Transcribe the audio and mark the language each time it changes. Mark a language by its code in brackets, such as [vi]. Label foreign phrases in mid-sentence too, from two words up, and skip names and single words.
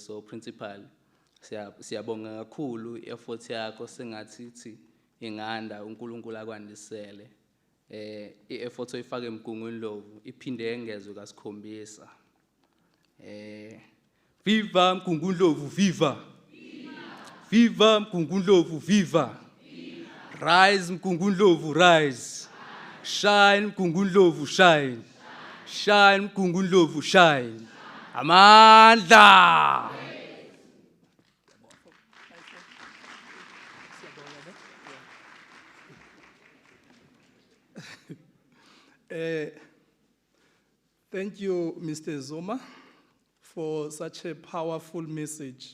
[en] So principal, [zu] siyabonga kakhulu i-effort yakho, sengathi inganda uNkulunkulu akwandisele. I-effort oyifaka eMgungundlovu iphinde yengezwe kasikhombisa. Viva Mgungundlovu, viva! Viva Mgungundlovu, viva! [en] Rise Mgungundlovu, rise! Shine Mgungundlovu, shine! Shine Mgungundlovu, shine! [zu] Amandla! [en] Thank you, Mr. Zuma, for such a powerful message.